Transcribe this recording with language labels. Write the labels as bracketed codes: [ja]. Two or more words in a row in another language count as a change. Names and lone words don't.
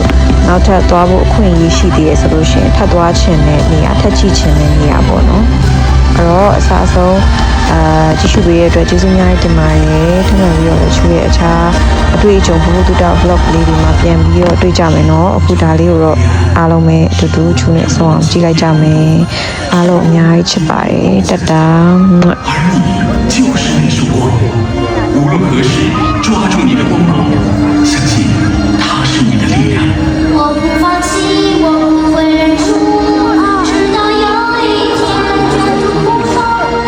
[my] နောက်ထပ်သွားဖို့အခွင့်အရေးရှိသေးတယ်ဆိုလို့ရှိရင်ထပ်သွားချင်တဲ့နေရာထပ်ကြည့်ချင်တဲ့နေရာပေါ့နော်အဲ့တော့အစားဆုံးကြည့်ရှုပေးတဲ့အတွက်ကျေးဇူးများတင်ပါတယ်ထပ်မံပြီးတော့ချူရဲ့အခြားအတွေ့အကြုံဘုဟုတုတ vlog လေးတွေမှာပြန်ပြီးတော့တွေ့ကြမယ်နော်အခုဒါလေးကိုတော့အားလုံးပဲအတူတူချူနဲ့အဆုံးအောင်ကြည့်လိုက်ကြမယ်အားလုံးအများကြီးချစ်ပါတယ်တတာ [zh] 就是那束光，无论何时抓住你的光芒，相信它是你的力量。我不放弃，我不会认输，直到有一天卷土重来。